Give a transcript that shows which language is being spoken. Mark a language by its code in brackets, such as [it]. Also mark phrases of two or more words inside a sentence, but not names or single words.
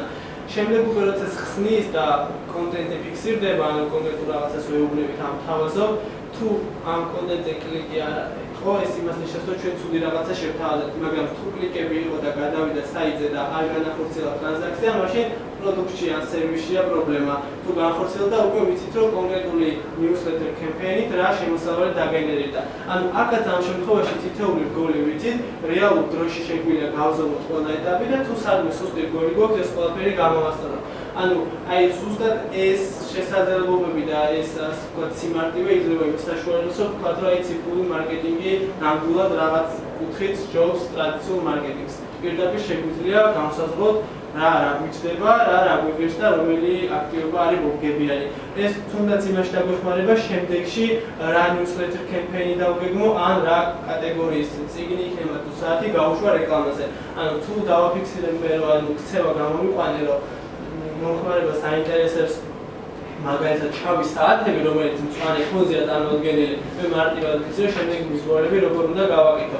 [ka] შემდეგ უკვე როცა ხსნის და კონტენტი ფიქსირდება, ანუ კონკრეტულ რაღაცას ვეუბნებით ამ თავაზობ, თუ ამ კონტენტზე კლიკი არ არის, ხო, ეს იმას ნიშნავს, რომ ჩვენ ცუდი რაღაცა შევთავაზებთ, მაგრამ თუ კლიკები იყო და გადავიდა საიტზე და არ განახორციელა ტრანზაქცია, მაშინ პროდუქტში ან სერვისშია პრობლემა. თუ განხორციელდა, უკვე ვიცით, რომ კონკრეტული [en] newsletter campaign- [ka] ით რა შემოსავალი დაგენერირდა. ანუ აქაც ამ შემთხვევაში თითოეული რგოლი ვიცით, რეალურ დროში შეგვიძლია გავზომოთ ყველა ეტაპი და თუ სადმე სუსტი რგოლი გვაქვს, ეს ყველაფერი გამოვასწოროთ. ანუ აი ზუსტად ეს შესაძლებლობები და ეს ასე ვთქვათ სიმარტივე იძლევა იმის საშუალებას, რომ ვთქვათ, რომ აი ციფრული მარკეტინგი ნამდვილად რაღაც კუთხით ჯობს ტრადიციულ მარკეტინგს. პირდაპირ შეგვიძლია განსაზღვროთ რა გვიჩდება, რა გვიგებს და რომელი აქტივობა არის მომგებიანი. ეს თუნდაც იმაში დაგვეხმარება შემდეგში რა [en] newsletter campaign- [ka] ი დავგეგმო, ან რა კატეგორიის წიგნი იქნება თუ საათი გავუშვა რეკლამაზე. ანუ თუ დავაფიქსირებთ, რომ ქცევა გამომიყვანე, რომ მომხმარებელს აინტერესებს მაგალითად შავი საათები, რომელიც მწვანე ფონზეა წარმოდგენილი, მე მარტივად ვიცი, რომ შემდეგი მიზღვარები როგორ უნდა გავაკეთო.